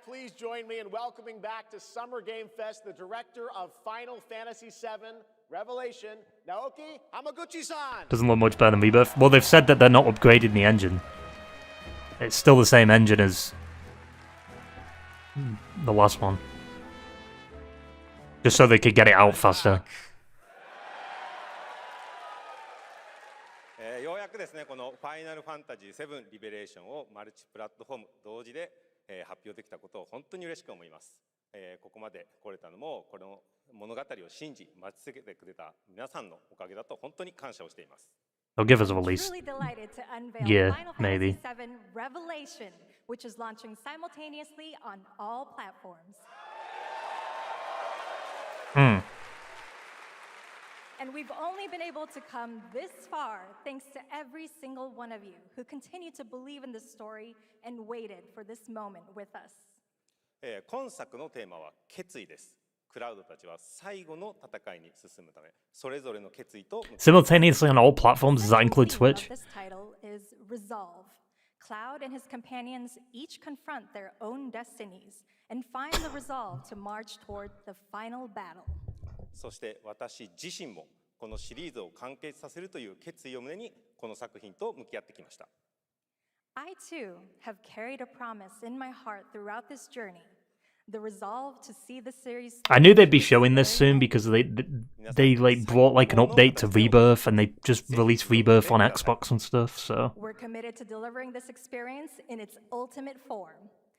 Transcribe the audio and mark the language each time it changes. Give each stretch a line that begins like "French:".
English: Please join me in welcoming back to Summer Game Fest the director of Final Fantasy VII Revelation, Naoki Hamaguchi-san. Doesn't look much better than Rebirth. Well, they've said that they're not upgrading the engine. It's still the same engine as the last one. Just so they could get it out faster.
Japanese: ようやくですね、このファイナルファンタジー7リベレーションをマルチプラットフォーム同時で発表できたことを本当に嬉しく思います。ここまで来れたのもこの物語を信じ待ち続けてくれた皆さんのおかげだと本当に感謝をしています。
English: They'll give us a release. Yeah, maybe. Final Fantasy VII Revelation, which is launching simultaneously on all platforms. And we've only been able to come this far thanks to every single one of you who continue to believe in this story and waited for this moment with us.
Japanese: 今作のテーマは決意です。クラウドたちは最後の戦いに進むため、それぞれの決意と
English: Simultaneously on all platforms, does that include Switch? This title is Resolve. Cloud and his companions each confront their own destinies and find the resolve to march toward the final battle.
Japanese: そして私自身もこのシリーズを完結させるという決意を胸にこの作品と向き合ってきました。
English: I too have carried a promise in my heart throughout this journey. The resolve to see the series. I knew they'd be showing this soon because they like brought like an update to Rebirth and they just released Rebirth on Xbox and stuff. So we're committed to delivering this experience in its ultimate form.